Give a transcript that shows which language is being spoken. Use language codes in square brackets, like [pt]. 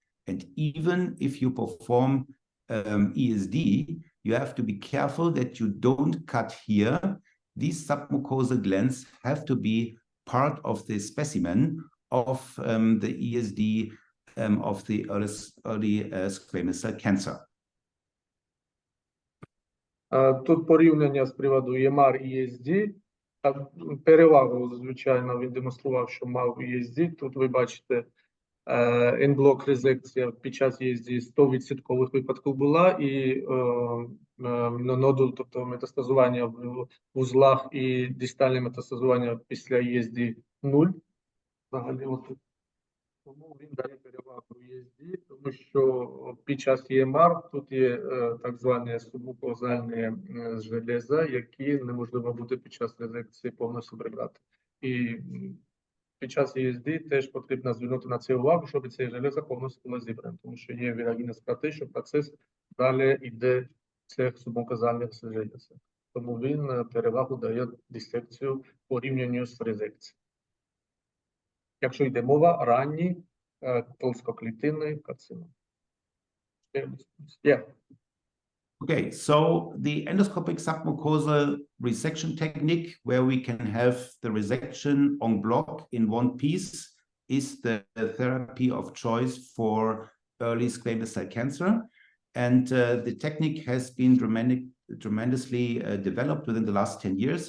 [en] And even if you perform ESD, you have to be careful that you don't cut here. These submucosal glands have to be part of the specimen of the ESD of the early squamous cell cancer. [uk] Тут порівняння з приводу EMR і ESD. Перевагу, звичайно, він демонстрував, що мав ESD. Тут ви бачите, en-bloc резекція під час ESD 100% випадків була, і нодул, тобто метастазування в вузлах і дистальне метастазування після ESD 0. Взагалі, тому він дає перевагу ESD, тому що під час EMR тут є так звані субмукозальні железа, які неможливо буде під час резекції повністю прибрати. І під час ESD теж потрібно звернути на це увагу, щоб ці железа повністю були зібрані, тому що є вірогідність про те, що процес далі йде цих субмукозальних желез. Тому він перевагу дає дисекцію порівнянню з резекцією. Якщо йде мова ранній толстоклітинний карцином. [en] Yeah. Okay, so the endoscopic submucosal resection technique, where we can have the resection en bloc in one piece, is the therapy of choice for early squamous cell cancer. And the technique has been tremendously developed within the last 10 years.